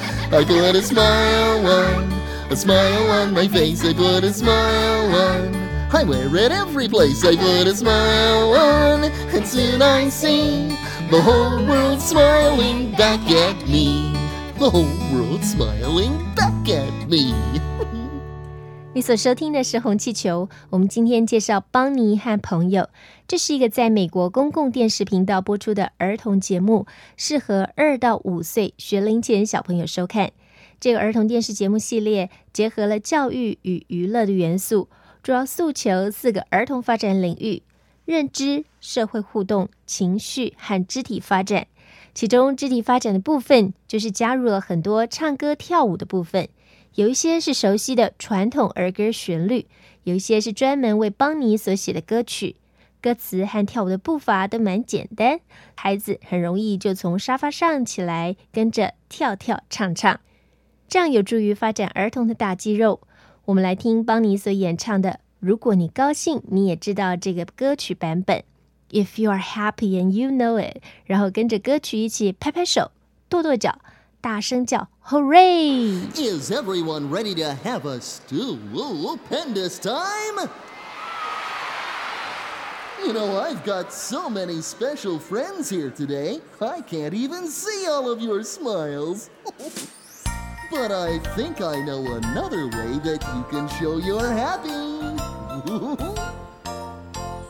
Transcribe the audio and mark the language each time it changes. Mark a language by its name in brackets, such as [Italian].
[English] I put a smile on, a smile on my face. I put a smile on. I wear it every place. I put a smile on, and soon I see the whole world smiling back at me. The whole world smiling back at me. [Chinese] 你所收听的是红气球，我们今天介绍邦尼和朋友，这是一个在美国公共电视频道播出的儿童节目，适合二到五岁学龄前小朋友收看。这个儿童电视节目系列结合了教育与娱乐的元素，主要诉求四个儿童发展领域：认知、社会互动、情绪和肢体发展。其中肢体发展的部分就是加入了很多唱歌跳舞的部分，有一些是熟悉的传统儿歌旋律，有一些是专门为邦尼所写的歌曲，歌词和跳舞的步伐都蛮简单，孩子很容易就从沙发上起来跟着跳跳唱唱，这样有助于发展儿童的大肌肉。我们来听邦尼所演唱的《如果你高兴你也知道》这个歌曲版本， [English] If you are happy and you know it， [Chinese] 然后跟着歌曲一起拍拍手跺跺脚，大声叫 Hooray! [English] Is everyone ready to have a stupendous time? You know, I've got so many special friends here today, I can't even see all of your smiles. But I think I know another way that you can show you're happy.